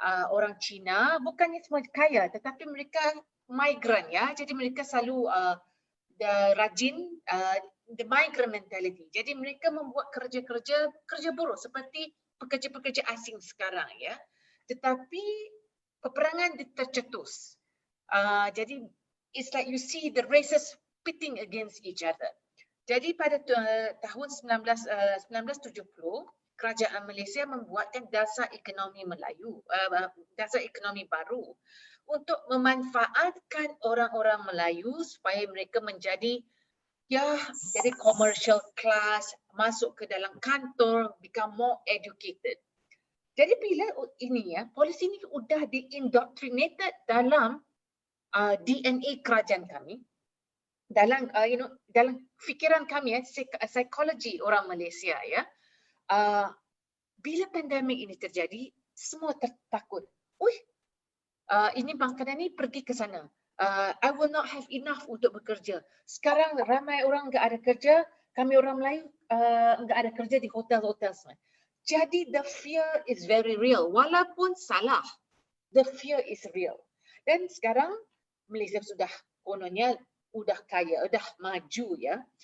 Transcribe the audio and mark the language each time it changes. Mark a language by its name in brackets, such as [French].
[Malay] Orang Cina bukannya semua kaya, tetapi mereka migran ya. Jadi mereka selalu rajin, [English] the migrant mentality. [Malay] Jadi mereka membuat kerja buruh seperti pekerja-pekerja asing sekarang ya. Tetapi peperangan tercetus. Jadi [English] it's like you see the races pitting against each other. [Malay] Jadi pada tahun 1970 kerajaan Malaysia membuatkan dasar ekonomi Melayu, dasar ekonomi baru untuk memanfaatkan orang-orang Melayu supaya mereka menjadi jadi [English] commercial class, [Malay] masuk ke dalam kantor, [English] become more educated. [Malay] Jadi bila ini polisi ini sudah diindoctrinated dalam DNA kerajaan kami, dalam dalam fikiran kami psikologi orang Malaysia ya. Bila pandemik ini terjadi, semua takut. Ini makanan ni pergi ke sana. [English] I will not have enough [Malay] untuk bekerja. Sekarang ramai orang enggak ada kerja, kami orang Melayu enggak ada kerja di hotel-hotel semua. Jadi [English] the fear is very real. [Malay] Walaupun salah, [English] the fear is real. [Malay] Dan sekarang Malaysia sudah kononnya sudah kaya, sudah maju ya.